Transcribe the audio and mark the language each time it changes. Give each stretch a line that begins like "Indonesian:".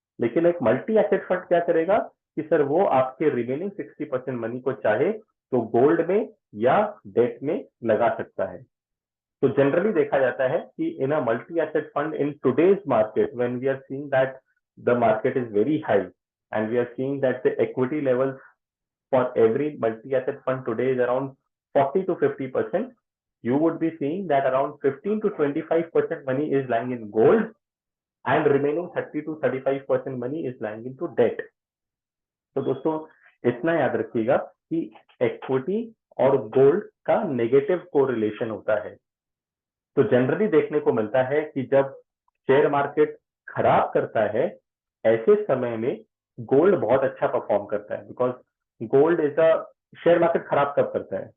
Hindi: लेकिन एक multi asset fund क्या करेगा कि सर वो आपके रिमेनिंग 60% मनी को चाहे तो गोल्ड में या डेट में लगा सकता है। तो जनरली देखा जाता है कि
English: In a multi asset fund in today's market when we are seeing that the market is very high and we are seeing that the equity levels for every multi-asset fund today is around 40 to 50%, you would be seeing that around 15 to 25% money is lying in gold and remaining 30 to 35% money is lying into debt.
Hindi: तो दोस्तों इतना याद रखिएगा कि equity और gold का negative correlation होता है। तो जनरली देखने को मिलता है कि जब शेयर मार्केट खराब करता है, ऐसे समय में गोल्ड बहुत अच्छा परफॉर्म करता है, because gold is a share market खराब कब करता है?